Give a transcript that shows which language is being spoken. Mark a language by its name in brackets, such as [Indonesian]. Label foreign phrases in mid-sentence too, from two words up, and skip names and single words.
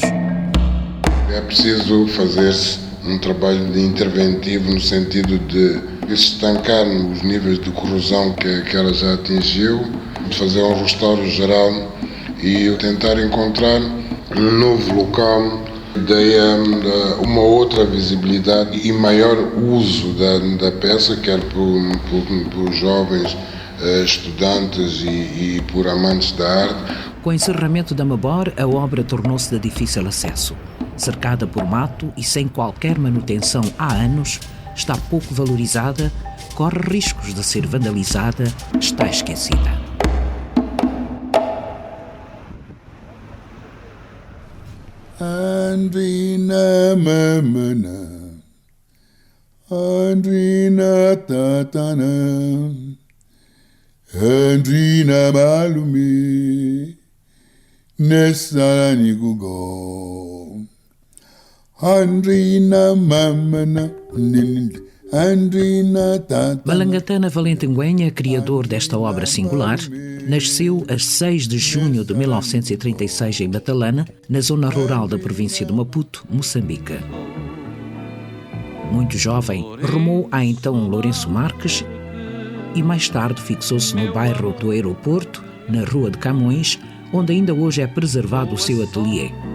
[Portuguese] É preciso fazer-se um trabalho de interventivo no sentido de estancar os níveis de corrosão que ela já atingiu, de fazer um restauro geral e tentar encontrar um novo local, daí uma outra visibilidade e maior uso da peça, quer por jovens estudantes e por amantes da arte. Com o encerramento da Mabor, a obra tornou-se de difícil acesso. Cercada por mato e sem qualquer manutenção há anos, está pouco valorizada, corre riscos de ser vandalizada, está esquecida. [Tsonga] Andrina mamana, Andrina tatana, Andrina malume, Nessarani gugo. Andrina mamana, Andrina tatana. [Portuguese] Malangatana Valentinguenha, criador desta obra singular, nasceu a 6 de junho de 1936 em Matalana, na zona rural da província de Maputo, Moçambique. Muito jovem, rumou a então Lourenço Marques e mais tarde fixou-se no bairro do Aeroporto, na Rua de Camões, onde ainda hoje é preservado o seu ateliê.